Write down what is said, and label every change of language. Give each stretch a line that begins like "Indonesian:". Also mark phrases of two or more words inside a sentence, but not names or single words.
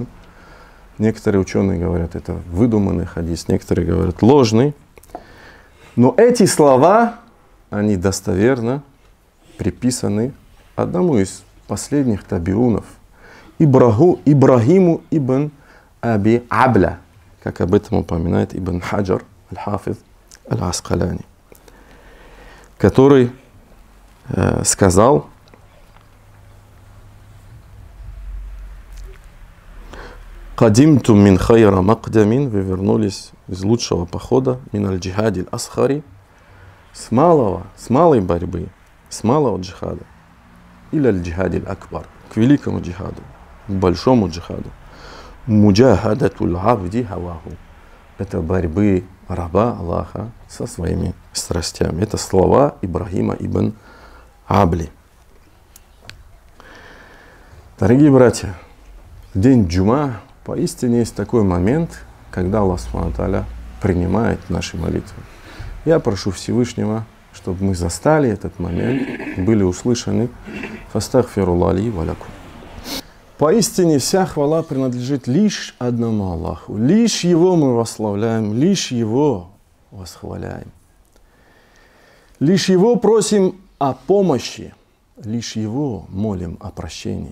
Russian: Некоторые ученые говорят, это выдуманный хадис, некоторые говорят, ложный. Но эти слова, они достоверно приписаны одному из последних табиунов, Ибрахиму ибн Аби Абля, как об этом упоминает Ибн Хаджар аль-Хафиз аль-Аскаляни, который сказал:
Arabic: «قدمتم من خير مقدم»,
Russian: вы вернулись из лучшего похода,
Arabic: من الجهاد الأصغر,
Russian: с малой борьбы, с малого джихада, или
Arabic: الجهاد الأكبر,
Russian: к великому джихаду, к большому джихаду.
Arabic: مجاهدة العبد هواه,
Russian: это борьбы раба Аллаха со своими страстями. Это слова Ибрахима ибн Абли. Дорогие братья, в день джума поистине есть такой момент, когда Аллах
Arabic: سبحانه وتعالى
Russian: принимает наши молитвы. Я прошу Всевышнего, чтобы мы застали этот момент, были услышаны.
Arabic: فأستغفر الله لي ولكم.
Russian: Поистине вся хвала принадлежит лишь одному Аллаху. Лишь Его мы восславляем, лишь Его восхваляем. Лишь Его просим о помощи, лишь Его молим о прощении.